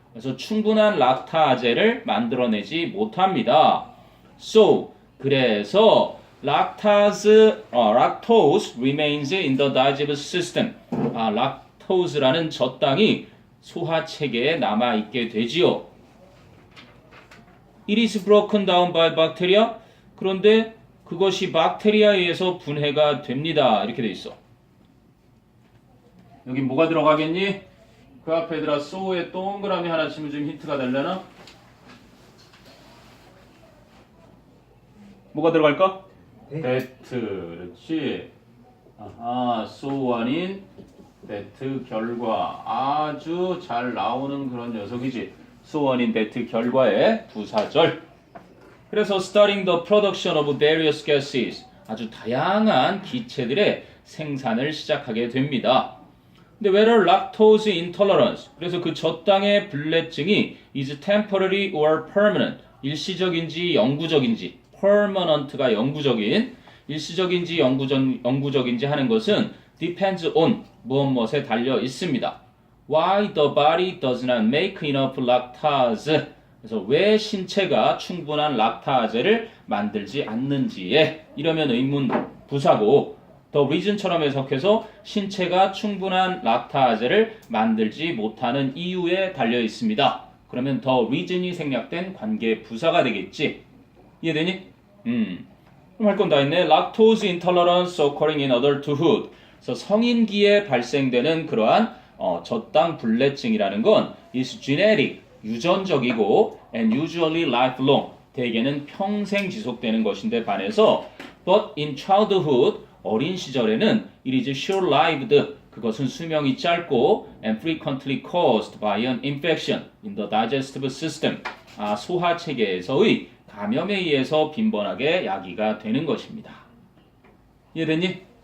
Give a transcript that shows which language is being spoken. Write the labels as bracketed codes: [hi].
[ko] 그래서 충분한 락타제를 만들어내지 못합니다. [en] So, [ko] 그래서 [en] lactose remains in the digestive system. [ko] 락토스라는 젖당이 소화체계에 남아있게 되지요. [en] It is broken down by bacteria. [ko] 그런데 그것이 박테리아에 의해서 분해가 됩니다. 이렇게 돼 있어. 여기 뭐가 들어가겠니? 그 앞에다가 so에 동그라미 하나 치면 좀 힌트가 되려나? 뭐가 들어갈까? that. 그렇지. so 아닌 that 결과. 아주 잘 나오는 그런 녀석이지. so 아닌 that 결과의 부사절. 그래서 [en] starting the production of various gases. [ko] 아주 다양한 기체들의 생산을 시작하게 됩니다. [en] 근데 whether lactose intolerance. [ko] 그래서 그 젖당의 불내증이 [en] is temporary or permanent. [ko] 일시적인지 영구적인지. permanent가 영구적인. 일시적인지 영구적인지 하는 것은 [en] depends on [ko] 무엇에 달려 있습니다. [en] Why the body does not make enough lactase. [ko] 그래서 왜 신체가 충분한 락타제를 만들지 않는지에 이러면 의문 부사고 the reason처럼 해석해서 신체가 충분한 락타제를 만들지 못하는 이유에 달려 있습니다. 그러면 the reason이 생략된 관계 부사가 되겠지. 이해되니? 그럼 할 건 다 했네. [en] Lactose intolerance occurring in adulthood. [ko] 그래서 성인기에 발생되는 그러한 저당 불내증이라는 건 [en] is genetic, [ko] 유전적이고 [en] and usually lifelong, [ko] 대개는 평생 지속되는 것인데 반해서 [en] but in childhood, [ko] 어린 시절에는 [en] it is short-lived, [ko] 그것은 수명이 짧고 [en] and frequently caused by an infection in the digestive system, [ko] 소화체계에서의 감염에 의해서 빈번하게 야기가 되는 것입니다. 이해됐니?